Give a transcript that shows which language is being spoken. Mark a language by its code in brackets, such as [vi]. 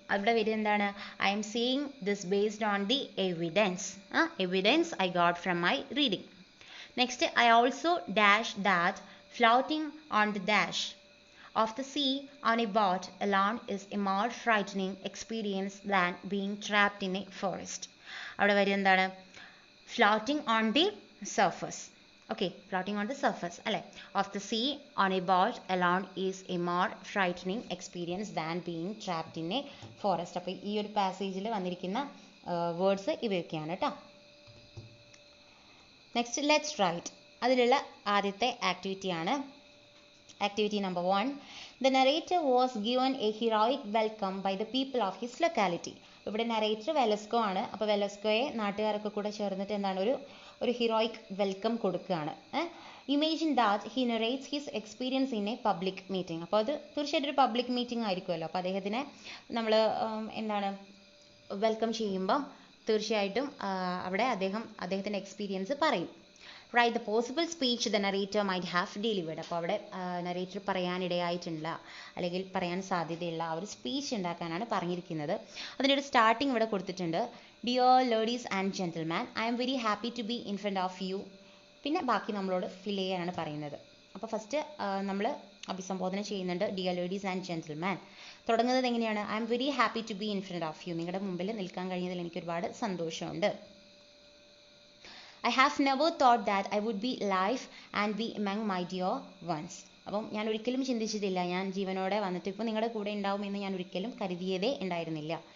[ml] അവിടെ വരും എന്താണ്, [en] I am seeing this based on the evidence. Evidence I got from my reading. Next, I also dash that floating on the dash of the sea on a boat alone is a more frightening experience than being trapped in a forest. [ml] അവിടെ വരും എന്താണ്, [en] floating on the surface. Okay, floating on the surface അല്ലേ, of the sea on a boat alone is a more frightening experience than being trapped in a forest. [ml] അപ്പോൾ ഈ ഒരു പാസേജിൽ വന്നിരിക്കുന്ന words ഇവയൊക്കെയാണ് കേട്ടോ. [en] Next, let's write. [ml] അതിലുള്ള ആദ്യത്തെ ആക്ടിവിറ്റിയാണ് [en] activity number 1. The narrator was given a heroic welcome by the people of his locality. [ml] ഇവിടെ narrator Velasco ആണ്. അപ്പോൾ വെലസ്കോയെ നാട്ടുകാരൊക്കെ കൂടെ ചേർന്നിട്ട് എന്താണ് ഒരു ഹീറോയിക് വെൽക്കം കൊടുക്കുകയാണ്. [en] Imagine that he narrates his experience in a public meeting. [ml] അപ്പോൾ അത് തീർച്ചയായിട്ടും ഒരു പബ്ലിക് മീറ്റിംഗ് ആയിരിക്കുമല്ലോ. അപ്പോൾ അദ്ദേഹത്തിനെ നമ്മൾ എന്താണ് വെൽക്കം ചെയ്യുമ്പം തീർച്ചയായിട്ടും അവിടെ അദ്ദേഹത്തിൻ്റെ എക്സ്പീരിയൻസ് പറയും. [en] Write the possible speech the narrator might have delivered. [ml] അപ്പോൾ അവിടെ നറേറ്റർ പറയാനിടയായിട്ടുള്ള അല്ലെങ്കിൽ പറയാൻ സാധ്യതയുള്ള ആ ഒരു സ്പീച്ച് ഉണ്ടാക്കാനാണ് പറഞ്ഞിരിക്കുന്നത്. അതിൻ്റെ ഒരു സ്റ്റാർട്ടിങ് ഇവിടെ കൊടുത്തിട്ടുണ്ട്. [en] Dear ladies and gentleman, I am very happy to be in front of you. [ml] പിന്നെ ബാക്കി നമ്മളോട് ഫിൽ ചെയ്യാനാണ് പറയുന്നത്. അപ്പോൾ ഫസ്റ്റ് നമ്മൾ അഭിസംബോധന ചെയ്യുന്നുണ്ട് [en] Dear ladies and gentleman. [ml] തുടങ്ങുന്നത് എങ്ങനെയാണ്, [en] I am very happy to be in front of you. [ml] നിങ്ങളുടെ മുമ്പിൽ നിൽക്കാൻ കഴിഞ്ഞതിൽ എനിക്ക് ഒരുപാട് സന്തോഷമുണ്ട്. [en] I have never thought that I would be alive and be among my dear ones. [ml] അപ്പം ഞാൻ ഒരിക്കലും ചിന്തിച്ചിട്ടില്ല ഞാൻ ജീവനോടെ വന്നിട്ട് ഇപ്പോൾ നിങ്ങളുടെ കൂടെ ഉണ്ടാവുമെന്ന് ഞാൻ ഒരിക്കലും കരുതിയതേ ഉണ്ടായിരുന്നില്ല.